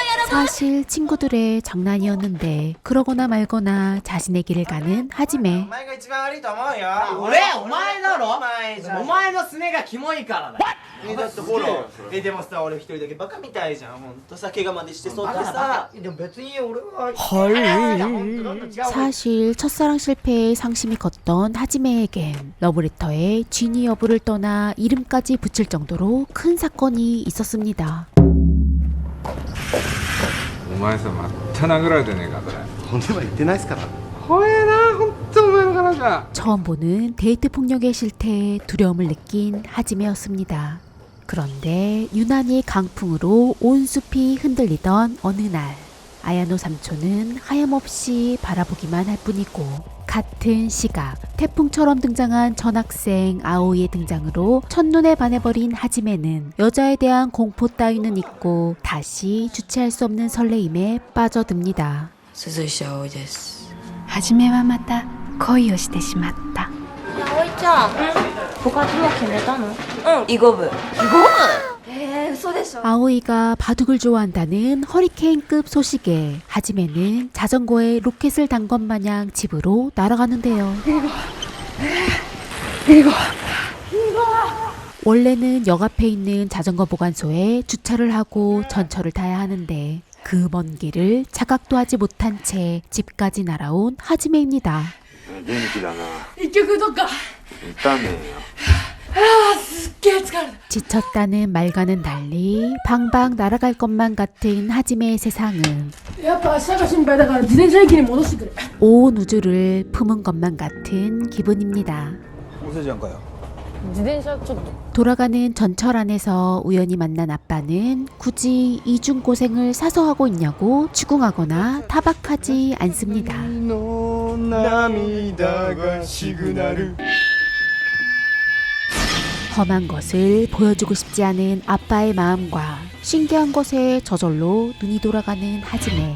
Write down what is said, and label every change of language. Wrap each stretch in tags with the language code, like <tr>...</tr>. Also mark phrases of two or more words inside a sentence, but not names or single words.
<ko>사실 친구들의 장난이었는데 그러거나 말거나 자신의 길을 가는 하지메.</ko> <ja>お前が一番悪いと思うよ。俺お前だろ。お前じゃん。お前のすねがキモいからだ。だってほら。でもさ俺一人だけバカみたいじゃん。ほんとさ怪我までしてそうってさ。でも別に俺は。</ja> <ko>사실 첫사랑 실패에 상심이 컸던 하지메에겐 러브레터에 진위 여부를 떠나 이름까지 붙일 정도로 큰 사건이 있었습니다.</ko> <ja>お前さまた殴られてねえかこれ。骨は言ってないっすから。怖えなほんとお前の彼女。</ja> <ko>처음 보는 데이트 폭력의 실태에 두려움을 느낀 하지메였습니다. 그런데 유난히 강풍으로 온 숲이 흔들리던 어느 날 아야노 삼촌은 하염없이 바라보기만 할 뿐이고 같은 시각 태풍처럼 등장한 전학생 아오이의 등장으로 첫눈에 반해버린 하지메는 여자에 대한 공포 따위는 잊고 다시 주체할 수 없는 설레임에 빠져듭니다.</ko> <ja>鈴石葵です。はじめはまた恋をしてしまった。葵ちゃん、部活は決めたの？囲碁部。嘘でしょ。</ja> <ko>아오이가 바둑을 좋아한다는 허리케인급 소식에 하지메는 자전거에 로켓을 단 것 마냥 집으로 날아가는데요. 원래는 역 앞에 있는 자전거 보관소에 주차를 하고 전철을 타야 하는데 그 먼 길을 자각도 하지 못한 채 집까지 날아온 하지메입니다.</ko> <ja>元気だな。一曲どっか。歌ねえよ。すっげえ疲れた。</ja> <ko>지쳤다는 말과는 달리 방방 날아갈 것만 같은 하지메의 세상은</ko> <ja>やっぱ明日が心配だから自転車駅に戻してくれ。</ja> <ko>온 우주를 품은 것만 같은 기분입니다.</ko> <ja>おせちゃんかよ。自転車ちょっと。</ja> <ko>돌아가는 전철 안에서 우연히 만난 아빠는 굳이 이중 고생을 사서 하고 있냐고 추궁하거나 타박하지 않습니다. 험한 것을 보여주고 싶지 않은 아빠의 마음과 신기한 것에 저절로 눈이 돌아가는 하지메.</ko>